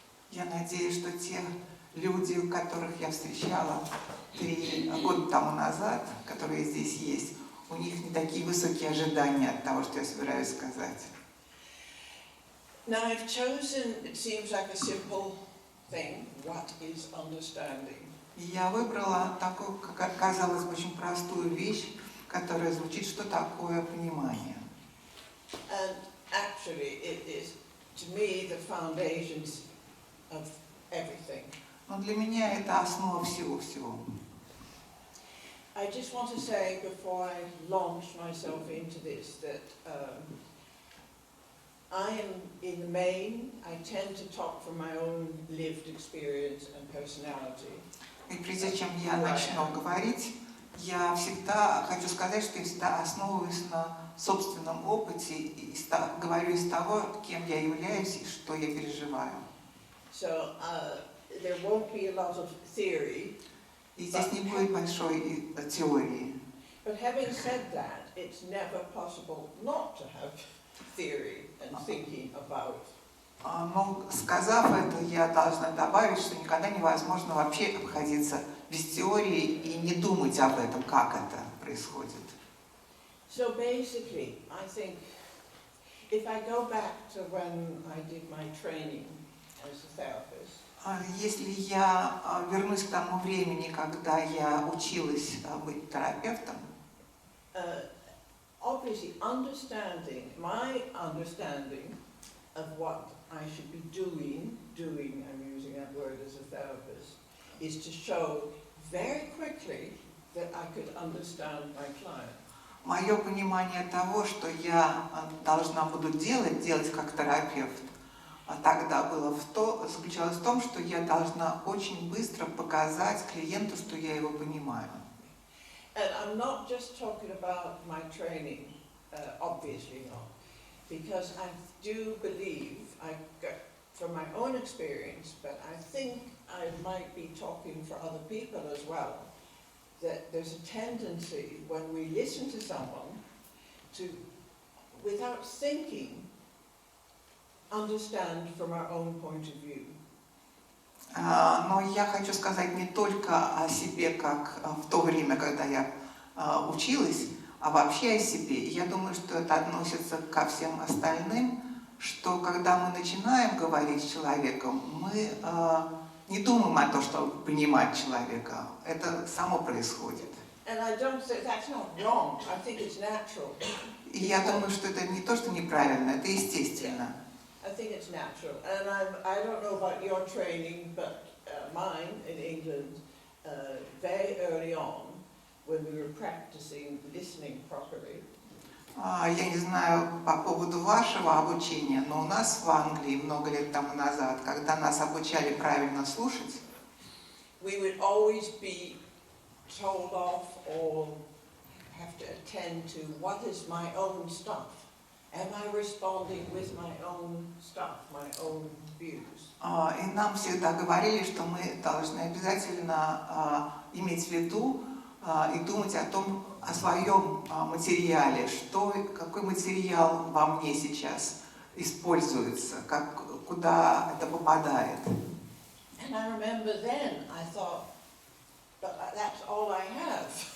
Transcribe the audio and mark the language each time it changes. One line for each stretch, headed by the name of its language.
Russian: Я надеюсь, что те люди, которых я встречала 3 года тому назад, которые здесь есть, у них не такие высокие ожидания от того, что я собираюсь сказать.
English: Now I've chosen, it seems like a simple thing, what is understanding?
Russian: Я выбрала такую, как оказалось, очень простую вещь, которая звучит, что такое понимание.
English: And actually it is, to me, the foundations of everything.
Russian: Но для меня это основа всего-всего.
English: I just want to say before I launch myself into this that I am, in the main, I tend to talk from my own lived experience and personality.
Russian: И прежде чем я начну говорить, я всегда хочу сказать, что я всегда основываюсь на собственном опыте и говорю из того, кем я являюсь и что я переживаю.
English: So there won't be a lot of theory.
Russian: И здесь не будет большой теории.
English: But having said that, it's never possible not to have theory and thinking about.
Russian: Но сказав это, я должна добавить, что никогда невозможно вообще обходиться без теории и не думать об этом, как это происходит.
English: So basically, I think if I go back to when I did my training as a therapist.
Russian: Если я вернусь к тому времени, когда я училась быть терапевтом,
English: obviously my understanding of what I should be doing, I'm using that word as a therapist, is to show very quickly that I could understand my client.
Russian: Мое понимание того, что я должна буду делать как терапевт, тогда заключалось в том, что я должна очень быстро показать клиенту, что я его понимаю.
English: And I'm not just talking about my training, obviously not, because I do believe, from my own experience, but I think I might be talking for other people as well, that there's a tendency when we listen to someone to, without thinking, understand from our own point of view.
Russian: Но я хочу сказать не только о себе, как в то время, когда я училась, а вообще о себе. Я думаю, что это относится ко всем остальным, что когда мы начинаем говорить с человеком, мы не думаем о том, чтобы понимать человека. Это само происходит.
English: And I don't say that's not wrong. I think it's natural.
Russian: И я думаю, что это не то, что неправильно, это естественно.
English: I think it's natural. And I don't know about your training, but mine in England, very early on, when we were practicing listening properly.
Russian: Я не знаю по поводу вашего обучения, но у нас в Англии много лет тому назад, когда нас обучали правильно слушать,
English: We would always be told off or have to attend to what is my own stuff. Am I responding with my own stuff, my own views?
Russian: и нам всегда говорили, что мы должны обязательно иметь в виду и думать о своем материале, какой материал во мне сейчас используется, куда это попадает.
English: And I remember then I thought, but that's all I have.